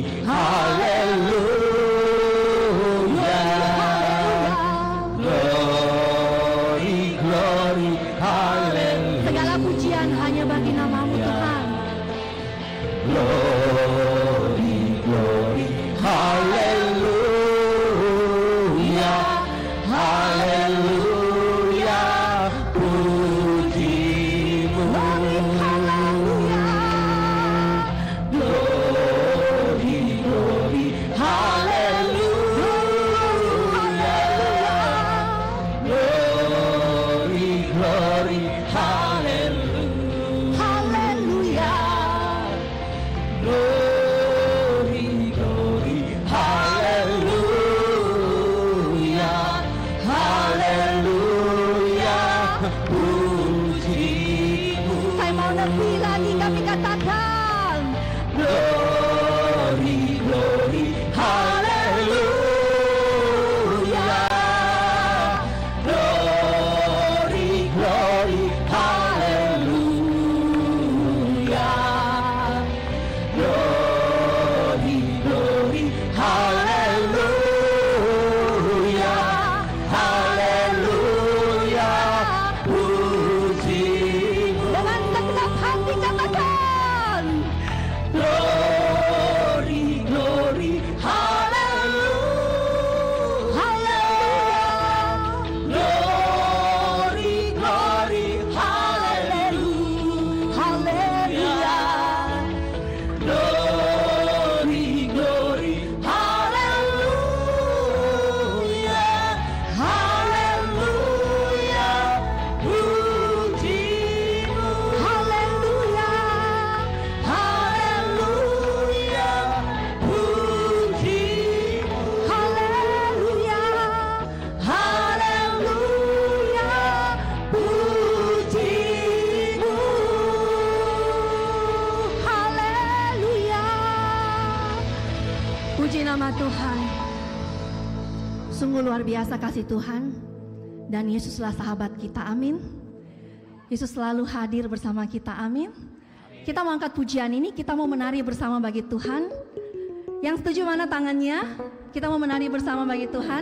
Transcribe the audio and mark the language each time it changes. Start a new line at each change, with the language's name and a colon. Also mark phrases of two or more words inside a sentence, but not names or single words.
Indonesian: haleluya.
English: Glory, glory,
Indonesian: haleluya. Segala pujian hanya bagi nama-Mu Tuhan.
English: Glory, glory,
Indonesian: haleluya, haleluya, puji-Mu.
English: Glory, glory, haleluya, glory, glory, haleluya. Glory, glory,
Indonesian: haleluya, haleluya, puji-Mu. Saya mau lebih lagi kami katakan.
English: Glory, glory, haleluya. Glory, glory, haleluya. Glory, glory,
Indonesian: haleluya, haleluya, puji-Mu. Dengan segenap hati katakan.
English: Glory, glory, haleluya. Glory, glory, haleluya. Glory, glory,
Indonesian: haleluya, haleluya, puji-Mu. Haleluya. Haleluya, puji-Mu. Haleluya. Haleluya, puji-Mu. Haleluya. Puji nama Tuhan. Sungguh luar biasa kasih Tuhan. Dan Yesuslah sahabat kita, amin. Yesus selalu hadir bersama kita, amin. Kita mau angkat pujian ini, kita mau menari bersama bagi Tuhan. Yang setuju mana tangannya? Kita mau menari bersama bagi Tuhan.